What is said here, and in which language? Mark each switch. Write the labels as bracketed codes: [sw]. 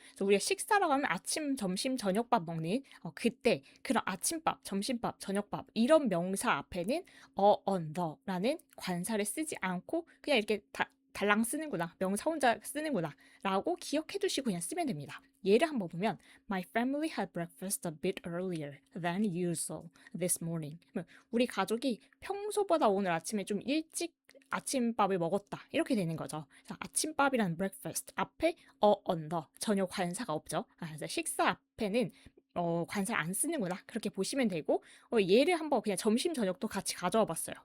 [ko] 그래서 우리가 식사라고 하면 아침, 점심, 저녁밥 먹는 그때 그런 아침밥, 점심밥, 저녁밥 이런 명사 앞에는 on the라는 관사를 쓰지 않고 그냥 이렇게 달랑 쓰는구나, 명사 혼자 쓰는구나 라고 기억해 두시고 그냥 쓰면 됩니다. 예를 한번 보면 [en] My family had breakfast a bit earlier than usual this morning. [ko] 우리 가족이 평소보다 오늘 아침에 좀 일찍 아침밥을 먹었다 이렇게 되는 거죠. 그래서 아침밥이라는 breakfast 앞에 on the 전혀 관사가 없죠. 그래서 식사 앞에는 관사를 안 쓰는구나 그렇게 보시면 되고 얘를 한번 그냥 점심 저녁도 같이 가져와 봤어요.